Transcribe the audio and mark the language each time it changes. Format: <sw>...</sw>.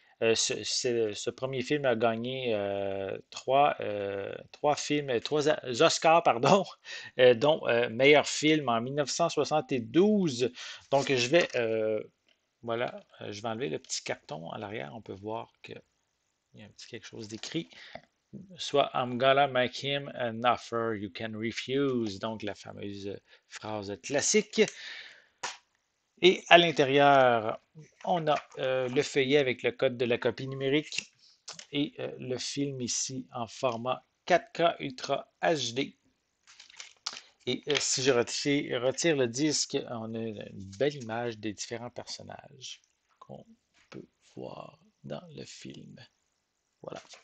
<fr>Ce premier film a gagné trois films, trois Oscars, pardon, dont meilleur film en 1972. Donc, je vais enlever le petit carton à l'arrière. On peut voir qu'il y a un petit quelque chose d'écrit. Soit</fr> <en>I'm gonna make him an offer you can refuse.</en> <fr>Donc, la fameuse phrase classique. Et à l'intérieur, on a le feuillet avec le code de la copie numérique et le film ici en format 4K Ultra HD. Et si je retire le disque, on a une belle image des différents personnages qu'on peut voir dans le film. Voilà.</fr>